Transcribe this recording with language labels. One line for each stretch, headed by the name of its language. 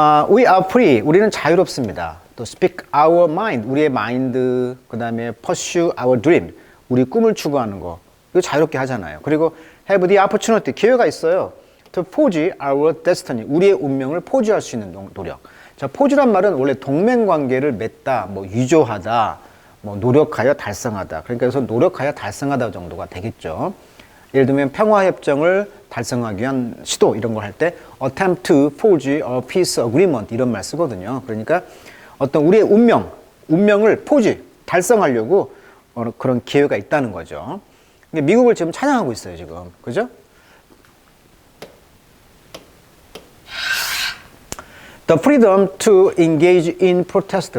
English: We are free,
Korean: 우리는 자유롭습니다. 또
English: speak our mind,
Korean: 우리의 마인드, 그 다음에
English: pursue our dream,
Korean: 우리 꿈을 추구하는 거, 이거 자유롭게 하잖아요. 그리고
English: have the opportunity,
Korean: 기회가 있어요.
English: to forge our destiny,
Korean: 우리의 운명을 포즈할 수 있는 노력. 자, 포즈란 말은 원래 동맹관계를 맺다, 뭐 유조하다, 뭐 노력하여 달성하다. 그러니까 여기서 노력하여 달성하다 정도가 되겠죠. 예를 들면 평화협정을 달성하기 위한 시도 이런 걸 할 때
English: attempt to forge a peace agreement
Korean: 이런 말 쓰거든요. 그러니까 어떤 우리의 운명을 포즈, 달성하려고 그런 기회가 있다는 거죠. 미국을 지금 찬양하고 있어요, 지금. 그죠?
English: The freedom to engage in protest.